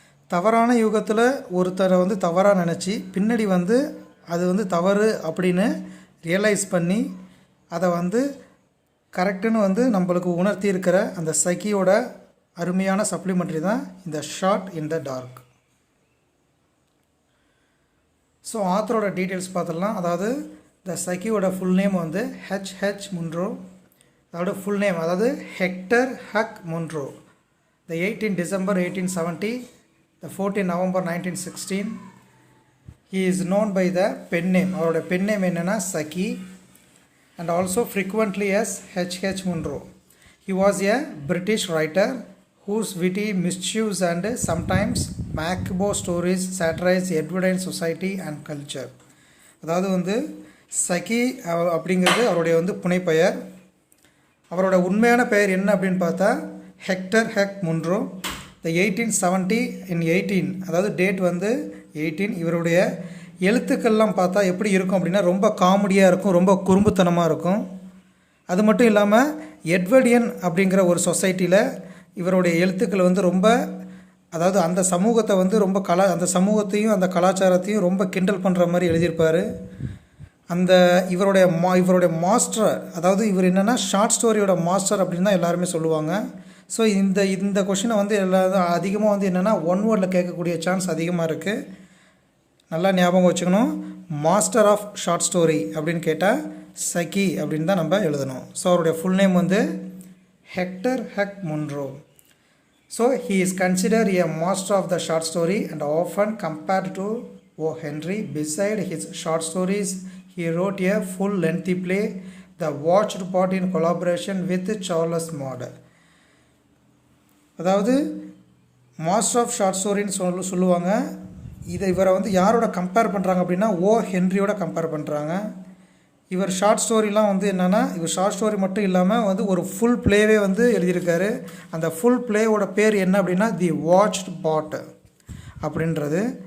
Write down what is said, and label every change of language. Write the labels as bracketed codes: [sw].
[ta] தவறான யுகத்தில் ஒருத்தரை தவறாக நினச்சி பின்னாடி அது தவறு அப்படின்னு ரியலைஸ் பண்ணி அதை கரெக்டுன்னு நம்மளுக்கு உணர்த்தி இருக்கிற அந்த சகியோட அருமையான சப்ளிமெண்ட்ரி தான் இந்த shot in the dark. So ஆத்தரோட details பார்த்துடலாம். அதாவது த சகியோட ஃபுல் நேம் ஹெச் முன்ரோ. அதோட ஃபுல் நேம் அதாவது hectare Haq Munro. [en] The 18 December 1870, the 14 November 1916. He is known by the pen name. [ta] அவரோட பென் நேம் என்னென்னா சகி [en] and also frequently as H. Munro. He was a British writer whose witty mischiefs and sometimes macabre stories satirize Edwardian society and culture. [ta] அதாவது சகி அப்படிங்கிறது அவருடைய புனைப்பெயர். அவரோட உண்மையான பெயர் என்ன அப்படின்னு பார்த்தா hectare Haq Munro. The 1870 in 18, அதாவது டேட் 18. இவருடைய எழுத்துக்கள்லாம் பார்த்தா எப்படி இருக்கும் அப்படின்னா ரொம்ப காமெடியாக இருக்கும், ரொம்ப குறும்புத்தனமாக இருக்கும். அது மட்டும் இல்லாமல் எட்வர்டியன் அப்படிங்கிற ஒரு சொசைட்டியில் இவருடைய எழுத்துக்கள் ரொம்ப அதாவது அந்த சமூகத்தை ரொம்ப அந்த சமூகத்தையும் அந்த கலாச்சாரத்தையும் ரொம்ப கிண்டல் பண்ணுற மாதிரி எழுதியிருப்பார். அந்த இவருடைய மாஸ்டர், அதாவது இவர் என்னென்னா ஷார்ட் ஸ்டோரியோட மாஸ்டர் அப்படின்னு தான் எல்லாருமே சொல்லுவாங்க. ஸோ இந்த கொஷினை எல்லாரும் அதிகமாக என்னென்னா ஒன் வேர்டில் கேட்கக்கூடிய சான்ஸ் அதிகமாக இருக்குது. நல்லா ஞாபகம் வச்சுக்கணும். மாஸ்டர் ஆஃப் ஷார்ட் ஸ்டோரி அப்படின்னு கேட்டால் சகி அப்படின்னு தான் நம்ம எழுதணும். ஸோ அவருடைய full name hectare Haq Munro. [en] So he is consider a master of the short story and often compared to O Henry. Beside his short stories he wrote a full lengthy play, The Watched Pot, in collaboration with Charles Maud. [ta] அதாவது master of short ஸ்டோரின்னு சொல்லுவாங்க. இவரை யாரோட compare பண்ணுறாங்க அப்படின்னா ஓ ஹென்ரியோட compare பண்ணுறாங்க. இவர் short ஸ்டோரிலாம் என்னென்னா இவர் ஷார்ட் ஸ்டோரி மட்டும் இல்லாமல் ஒரு ஃபுல் ப்ளேவே எழுதியிருக்காரு. அந்த ஃபுல் ப்ளேவோட பேர் என்ன அப்படின்னா தி வாட்ச்ட் பாட் அப்படின்றது.